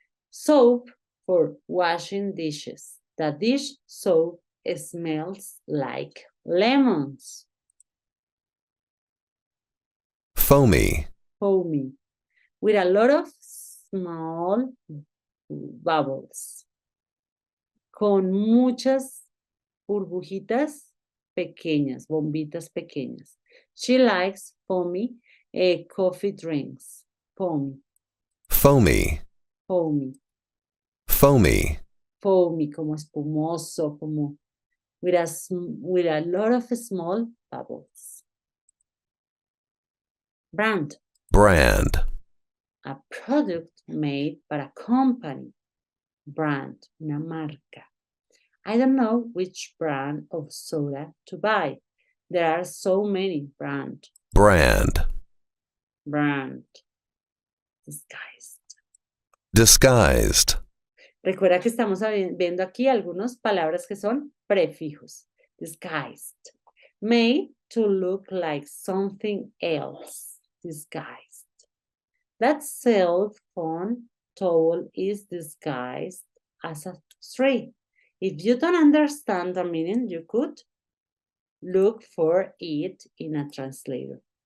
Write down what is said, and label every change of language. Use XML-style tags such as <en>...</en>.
<en>Soap for washing dishes. The dish soap smells like lemons. Foamy. Foamy. With a lot of small bubbles.</en> <es>Con muchas burbujitas pequeñas, bombitas pequeñas.</es> <en>She likes foamy coffee drinks. Foamy. Foamy. Foamy. Foamy. Foamy,</en> <es>como espumoso, como</es> <en>with a lot of small bubbles. Brand. Brand. A product made by a company. Brand,</en> <es>una marca.</es> <en>I don't know which brand of soda to buy. There are so many brands. Brand. Brand. Disguised. Disguised.</en> <es>Recuerda que estamos viendo aquí algunas palabras que son prefijos.</es> <en>Disguised. Made to look like something else. Disguised. That cell phone towel is disguised as a tree. If you don't understand the meaning, you could look for it in a translator.</en>